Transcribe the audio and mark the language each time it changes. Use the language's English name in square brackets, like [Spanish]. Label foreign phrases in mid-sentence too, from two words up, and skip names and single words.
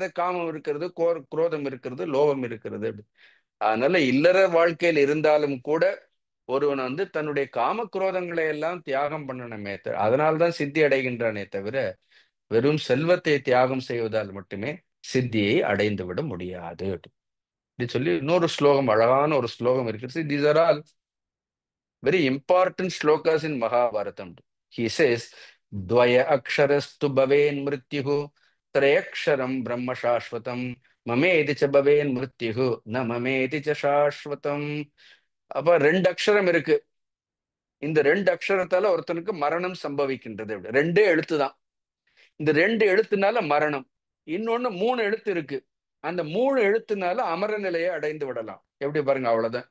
[Tamil] காமம் இருக்கிறது, குரோதம் இருக்கிறது, லோபம் இருக்கிறது. அதனால இல்லற வாழ்க்கையில் இருந்தாலும் கூட ஒருவன் வந்து தன்னுடைய காம குரோதங்களை எல்லாம் தியாகம் பண்ணணுமே அதனால்தான் சித்தி அடைகின்றானே தவிர வெறும் செல்வத்தை தியாகம் செய்வதால் மட்டுமே சித்தியை அடைந்து விட முடியாது அப்படி சொல்லி இன்னொரு ஸ்லோகம், அழகான ஒரு ஸ்லோகம் இருக்கு. [English] these are all very important shlokas in Mahabharatam. He says, [Sanskrit] द्व्य अक्षरस्तु भवेन् मृत्युः त्र्यक्षरं ब्रह्म शाश्वतम् ममेति च भवेन् मृत्युः न ममेति च शाश्वतम्. [Tamil] அப்ப ரெண்டு அக்ஷரம் இருக்கு. இந்த ரெண்டு அக்ஷரத்தால ஒருத்தனுக்கு மரணம் சம்பவிக்கின்றது. ரெண்டே எழுத்து தான். இந்த ரெண்டு எழுத்துனால மரணம். இன்னொன்னு மூணு எழுத்து இருக்கு. அந்த மூணு எழுத்துனால அமர நிலையை அடைந்து விடலாம். எப்படி பாருங்க, அவ்வளவுதான்.